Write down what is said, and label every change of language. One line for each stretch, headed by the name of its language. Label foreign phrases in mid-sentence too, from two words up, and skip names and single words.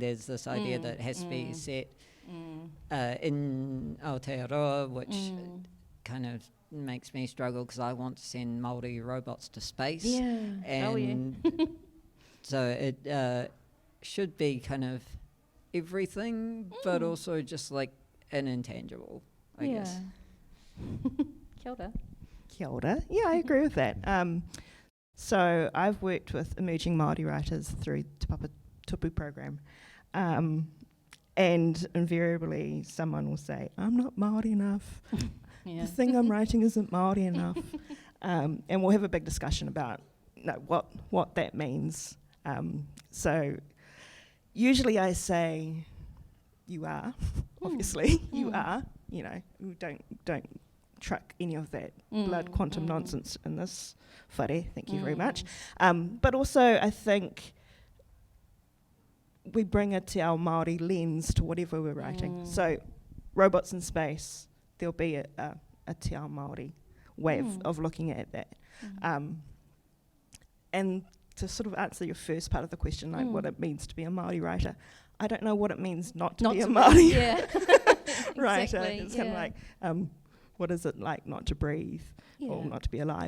English: There's this idea that it has to be set in Aotearoa, which kind of makes me struggle because I want to send Māori robots to space. Yeah. And so it should be kind of everything, but also just like an intangible, I guess.
Māori: Kia ora. Kia ora.
English: Yeah, I agree with that. So I've worked with emerging Māori writers through Te Papa Tupu program, and invariably someone will say, I'm not Māori enough. The thing I'm writing isn't Māori enough. And we'll have a big discussion about what that means. So usually I say, you are, obviously, you are, don't truck any of that blood quantum nonsense in this whare, thank you very much. But also I think we bring a
Māori: te ao Māori
English: lens to whatever we're writing. So robots in space, there'll be a
Māori: te ao Māori
English: way of looking at that. And to sort of answer your first part of the question, like what it means to be a Māori writer, I don't know what it means not to be a Māori writer. Exactly, it's kind of like, what is it like not to breathe or not to be alive?